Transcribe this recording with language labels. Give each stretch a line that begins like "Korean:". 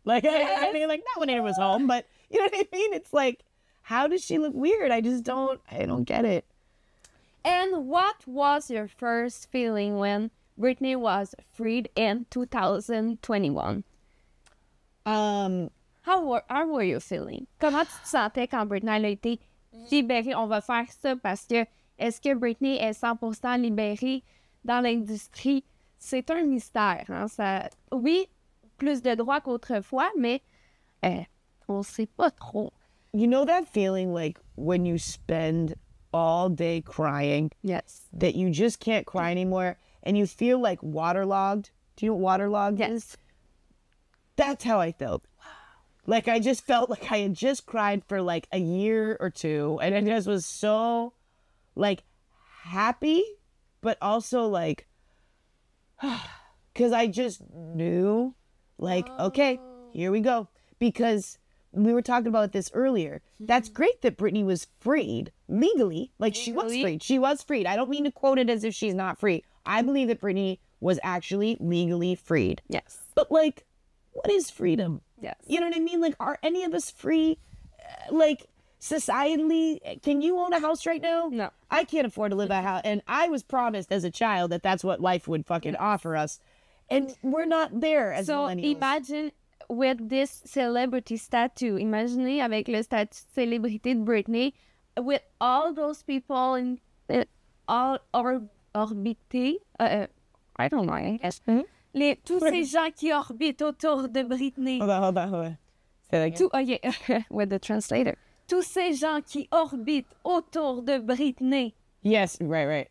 English: Like, I mean, like, not when Anna was home, but you know what I mean? It's like, how does she look weird? I don't get it. And what was your first feeling when Britney was freed in 2021? How were you feeling?
French: Comment tu te sentais quand Britney elle a été libérée? On va faire ça parce que est-ce que Britney est 100% libérée dans l'industrie? C'est un mystère. Hein? Ça, oui, plus de droits qu'autrefois, mais on sait pas trop.
English: You know that feeling like when you spend all day crying? Yes. That you just can't cry anymore and you feel like waterlogged? Do you know what waterlogged is? That's how I felt. Like, I just felt like I had just cried for like a year or two, and I just was so, like, happy, but also like, because I just knew, like, okay, here we go. Because we were talking about this earlier. That's great that Britney was freed legally. Like, she was freed. She was freed. I don't mean to quote it as if she's not free. I believe that Britney was actually legally freed. Yes. But, like, what is freedom? Yes. You know what I mean? Like, are any of us free? Like, societally, can you own a house right now? No. I can't afford to live in a house. And I was promised as a child that that's what life would fucking offer us. And we're not there as millennials. So, imagine with this celebrity statue.
French: Imaginez avec le statut de célébrité de Britney,
English: with all those people and orbité, I don't know, I guess.
French: Tous ces gens qui orbitent autour de Britney.
English: Hold on. Say that again. With the translator.
French: Tous ces gens qui orbitent autour de Britney.
English: Yes, right.